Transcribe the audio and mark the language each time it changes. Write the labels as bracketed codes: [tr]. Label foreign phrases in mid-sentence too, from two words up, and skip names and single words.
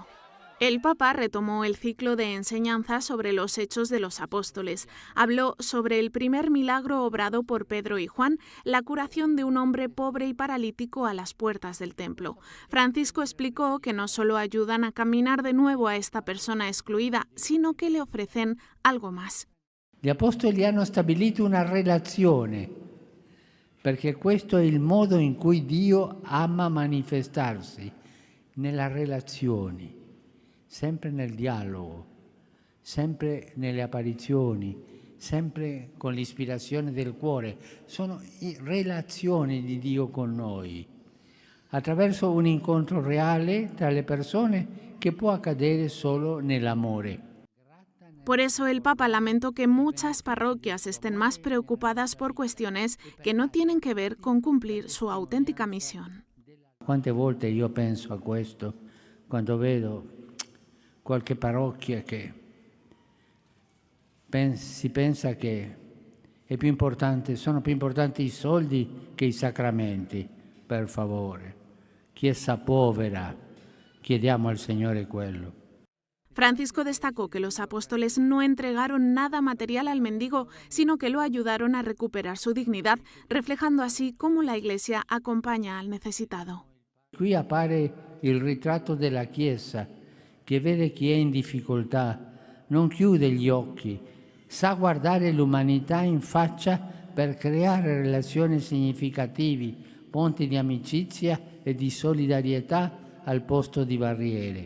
[es] El Papa retomó el ciclo de enseñanza sobre los Hechos de los Apóstoles. Habló sobre el primer milagro obrado por Pedro y Juan, la curación de un hombre pobre y paralítico a las puertas del templo. Francisco explicó que no solo ayudan a caminar de nuevo a esta persona excluida, sino que le ofrecen algo más. [it] Gli apostoli hanno stabilito una relazione, perché questo è il modo in cui Dio ama manifestarsi, nella relazione. Sempre nel dialogo, sempre nelle apparizioni, sempre con l'ispirazione del cuore. Sono relazioni di Dio con noi, attraverso un incontro reale tra le persone che può accadere solo nell'amore. [es] Por eso el Papa lamentó que muchas parroquias estén más preocupadas por cuestiones que no tienen que ver con cumplir su auténtica misión. [it] Quante volte io penso a questo quando vedo qualche parrocchia che si pensa che sono più importanti i soldi che i sacramenti. Per favore, Chiesa povera, chiediamo al Signore quello. [es] Francisco destacó que los apóstoles no entregaron nada material al mendigo, sino que lo ayudaron a recuperar su dignidad, reflejando así cómo la Iglesia acompaña al necesitado. [it] Qui appare il ritratto della Chiesa, che vede chi è in difficoltà, non chiude gli occhi, sa guardare l'umanità in faccia per creare relazioni significativi, ponti di amicizia e di solidarietà al posto di barriere.